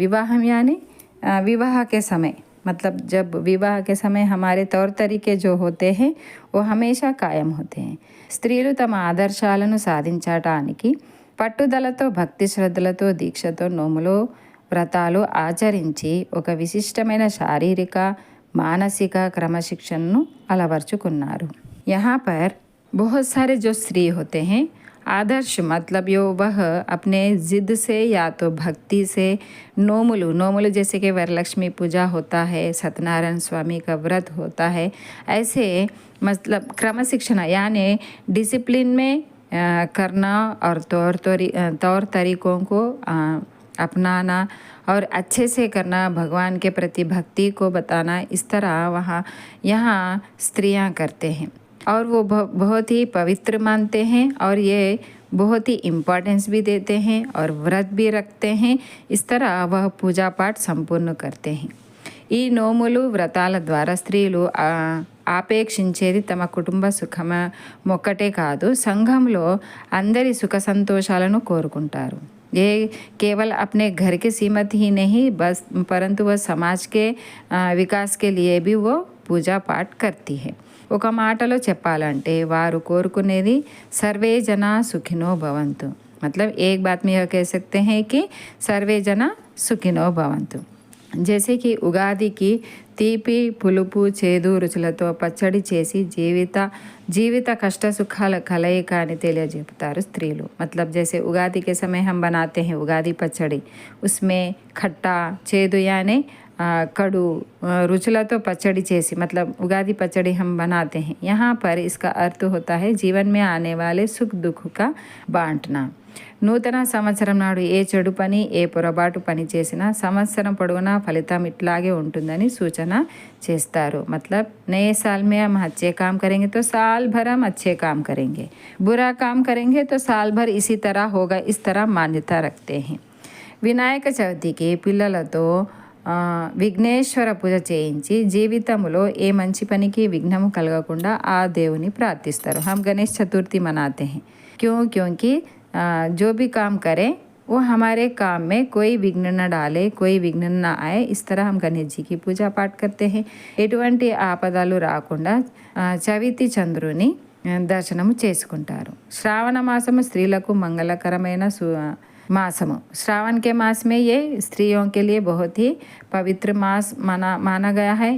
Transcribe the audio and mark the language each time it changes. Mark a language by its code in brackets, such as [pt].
[hi] వివాహం यानी विवाह के समय, मतलब जब विवाह के समय हमारे तौर तरीके जो होते हैं वो हमेशा कायम होते हैं। [te] స్త్రీలు తమ ఆదర్శాలను సాధించటానికి పట్టుదలతో, భక్తి శ్రద్ధలతో, దీక్షతో నోములు, వ్రతాలు ఆచరించి ఒక విశిష్టమైన శారీరక, మానసిక క్రమశిక్షణను అలవర్చుకున్నారు। [hi] यहाँ पर बहुत सारे जो स्त्री होते हैं आदर्श, मतलब यो वह अपने ज़िद से या तो भक्ति से नोमुलु जैसे कि वरलक्ष्मी पूजा होता है, सत्यनारायण स्वामी का व्रत होता है, ऐसे मतलब क्रमशिक्षण यानी डिसिप्लिन में करना और तौर तरीकों को अपनाना और अच्छे से करना, भगवान के प्रति भक्ति को बताना, इस तरह यहाँ स्त्रियाँ करते हैं और वो बहुत ही पवित्र मानते हैं और ये बहुत ही इम्पोर्टेंस भी देते हैं और व्रत भी रखते हैं। इस तरह वह पूजा पाठ संपूर्ण करते हैं। [te] ఈ నోములు వ్రతాల ద్వారా స్త్రీలు ఆపేక్షించేది తమ కుటుంబ మొక్కటే కాదు, సంఘంలో అందరి సుఖ సంతోషాలను కోరుకుంటారు। [hi] ये केवल अपने घर के सीमित ही नहीं बस परंतु वह समाज के विकास के लिए भी वो पूजा पाठ करती है। [te] ఒక మాటలో చెప్పాలంటే వారు కోరుకునేది సర్వే జనా సుఖినో భవంతు, [hi] मतलब एक बात में यह कह सकते हैं कि सर्वे जना सुखिनो भवन्तु। जैसे कि उगादि की [te] తీపి పులుపు చేదు రుచులతో పచ్చడి చేసి జీవిత కష్ట సుఖాల కలయిక అని తెలియజెప్తారు స్త్రీలు। [hi] मतलब जैसे उगादि के समय हम बनाते हैं उगादि पचड़ी, उसमें खट्टा చేదు यानी कड़ू रुचुलतो पचड़ी చేసి मतलब उगादि पचड़ी हम बनाते हैं। यहाँ पर इसका अर्थ होता है जीवन में आने वाले सुख दुख का बांटना। [te] నూతన సంవత్సరం నాడు ఏ చెడు పని ఏ పొరపాటు పని చేసినా సంవత్సరం పొడవునా ఫలితం ఇట్లాగే ఉంటుందని సూచన చేస్తారు। [hi] मतलब नए साल में हम अच्छे काम करेंगे तो साल भर हम अच्छे काम करेंगे, बुरा काम करेंगे तो साल भर इसी तरह होगा, इस तरह मान्यता रखते हैं। [te] వినాయక చవితికి పిల్లలతో విఘ్నేశ్వర పూజ చేయించి జీవితంలో ఏ మంచి పనికి విఘ్నము కలగకుండా ఆ దేవుని ప్రార్థిస్తారు। [hi] हम गणेश चतुर्थी मनाते हैं क्योंकि जो भी काम करें वो हमारे काम में कोई विघ्न न डाले, कोई विघ्न न आए, इस तरह हम गणेश जी की पूजा पाठ करते हैं। [te] ఎటువంటి ఆపదలు రాకుండా చవితి చంద్రుని దర్శనము చేసుకుంటారు। శ్రావణ మాసము స్త్రీలకు మంగళకరమైన मासमु। [hi] श्रावण के मास में ये स्त्रियों के लिए बहुत ही पवित्र मास माना गया है।